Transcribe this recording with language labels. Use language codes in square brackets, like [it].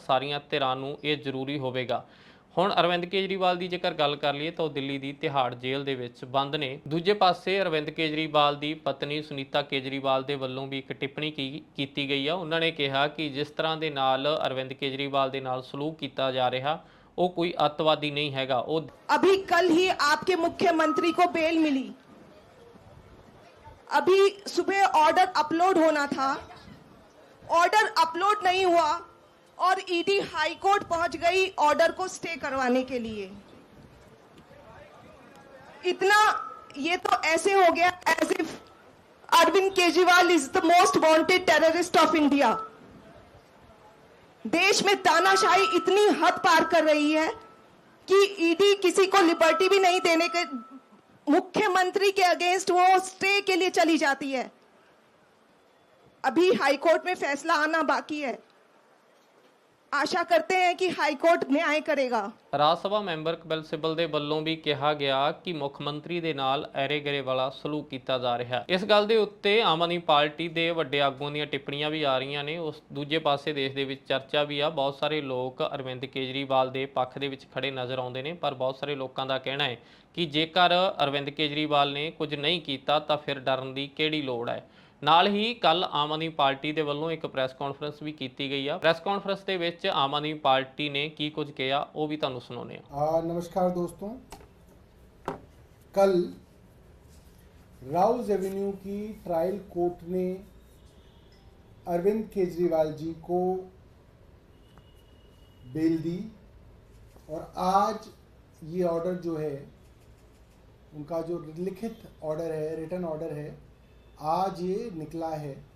[pa] ਸਾਰੀਆਂ ਧਿਰਾਂ ਨੂੰ ਇਹ ਜ਼ਰੂਰੀ ਹੋਵੇਗਾ। ਹੁਣ ਅਰਵਿੰਦ ਕੇਜਰੀਵਾਲ ਦੀ ਜੇਕਰ ਗੱਲ ਕਰ ਲਈਏ ਤਾਂ ਉਹ ਦਿੱਲੀ ਦੀ ਤਿਹਾੜ ਜੇਲ੍ਹ ਦੇ ਵਿੱਚ ਬੰਦ ਨੇ। ਦੂਜੇ ਪਾਸੇ ਅਰਵਿੰਦ ਕੇਜਰੀਵਾਲ ਦੀ ਪਤਨੀ ਸੁਨੀਤਾ ਕੇਜਰੀਵਾਲ ਦੇ ਵੱਲੋਂ ਵੀ ਇੱਕ ਟਿੱਪਣੀ ਕੀਤੀ ਗਈ ਆ। ਉਹਨਾਂ ਨੇ ਕਿਹਾ ਕਿ ਜਿਸ ਤਰ੍ਹਾਂ ਦੇ ਨਾਲ ਅਰਵਿੰਦ ਕੇਜਰੀਵਾਲ ਦੇ ਨਾਲ ਸਲੂਕ ਕੀਤਾ ਜਾ ਰਿਹਾ ਉਹ ਕੋਈ ਅੱਤਵਾਦੀ ਨਹੀਂ ਹੈਗਾ। ਉਹ [hi] अभी कल ही आपके मुख्यमंत्री को बेल मिली, अभी सुबह ऑर्डर अपलोड होना था, ऑर्डर अपलोड नहीं हुआ और ईडी हाई कोर्ट पहुंच गई ऑर्डर को स्टे करवाने के लिए। इतना ये तो ऐसे हो गया [en] As if Arvind Kejriwal is the most wanted terrorist of India. [hi] देश में तानाशाही इतनी हद पार कर रही है कि ईडी किसी को लिबर्टी भी नहीं देने के, मुख्यमंत्री के अगेंस्ट वो स्टे के लिए चली जाती है। अभी हाईकोर्ट में फैसला आना बाकी है। आशा करते हैं कि [pa] ਹਾਈਕੋਰਟ ਨਿਆਂ ਕਰੇਗਾ। ਰਾਜ ਸਭਾ ਮੈਂਬਰ ਕਪਿਲ ਸਿੱਬਲ ਦੇ ਵੱਲੋਂ ਵੀ ਕਿਹਾ ਗਿਆ ਕਿ ਮੁੱਖ ਮੰਤਰੀ ਦੇ ਨਾਲ ਐਰੇ-ਗਰੇ ਵਾਲਾ ਸਲੂਕ ਕੀਤਾ ਜਾ ਰਿਹਾ। ਇਸ ਗੱਲ ਦੇ ਉੱਤੇ ਆਮ ਆਦਮੀ ਪਾਰਟੀ ਦੇ ਵੱਡੇ ਆਗੂਆਂ ਦੀਆਂ ਟਿੱਪਣੀਆਂ ਵੀ ਆ ਰਹੀਆਂ ਨੇ। ਉਸ ਦੂਜੇ ਪਾਸੇ ਦੇਸ਼ ਦੇ ਵਿੱਚ ਚਰਚਾ ਵੀ ਆ। ਬਹੁਤ ਸਾਰੇ ਲੋਕ ਅਰਵਿੰਦ ਕੇਜਰੀਵਾਲ ਦੇ ਪੱਖ ਦੇ ਵਿੱਚ ਖੜੇ ਨਜ਼ਰ ਆਉਂਦੇ ਨੇ, ਪਰ ਬਹੁਤ ਸਾਰੇ ਲੋਕਾਂ ਦਾ ਕਹਿਣਾ ਹੈ ਕਿ ਜੇਕਰ ਅਰਵਿੰਦ ਕੇਜਰੀਵਾਲ ਨੇ ਕੁਝ ਨਹੀਂ ਕੀਤਾ ਤਾਂ ਫਿਰ ਡਰਨ ਦੀ ਕਿਹੜੀ ਲੋੜ ਹੈ। ਨਾਲ ਹੀ ਕੱਲ ਆਮ ਆਦਮੀ ਪਾਰਟੀ ਦੇ ਵੱਲੋਂ ਇੱਕ ਪ੍ਰੈਸ ਕਾਨਫਰੰਸ ਵੀ ਕੀਤੀ ਗਈ ਆ। ਪ੍ਰੈਸ ਕਾਨਫਰੰਸ ਦੇ ਵਿੱਚ ਆਮ ਆਦਮੀ ਪਾਰਟੀ ਨੇ ਕੀ ਕੁਝ ਕਿਹਾ ਉਹ ਵੀ ਤੁਹਾਨੂੰ ਸੁਣਾਉਂਦੇ ਆ। [hi] नमस्कार दोस्तों, कल राउज एवेन्यू की ट्रायल कोर्ट ने अरविंद केजरीवाल जी को बेल दी और आज ये ऑर्डर जो है, उनका जो लिखित ऑर्डर है, रिटन ऑर्डर है, आज ये निकला है।